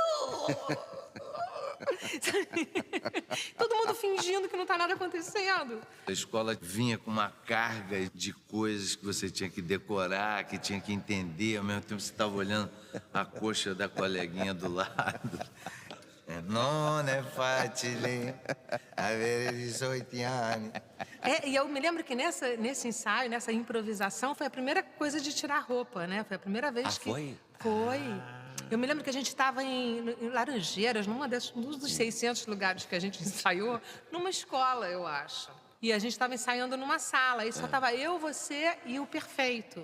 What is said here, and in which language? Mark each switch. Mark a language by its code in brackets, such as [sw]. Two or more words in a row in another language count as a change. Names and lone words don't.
[pt] Todo mundo fingindo que não tá nada acontecendo. A escola vinha com uma carga de coisas que você tinha que decorar, que tinha que entender. Ao mesmo tempo, você estava olhando a coxa da coleguinha do lado. [it] Non è facile avere 18 anni. [pt] E eu me lembro que nesse ensaio, nessa improvisação, foi a primeira coisa de tirar a roupa, né? Foi a primeira vez que... Foi? Foi. Eu me lembro que a gente estava em Laranjeiras, num dos 600 lugares que a gente ensaiou, numa escola, eu acho. E a gente estava ensaiando numa sala, e só estava eu, você e o Perfeito.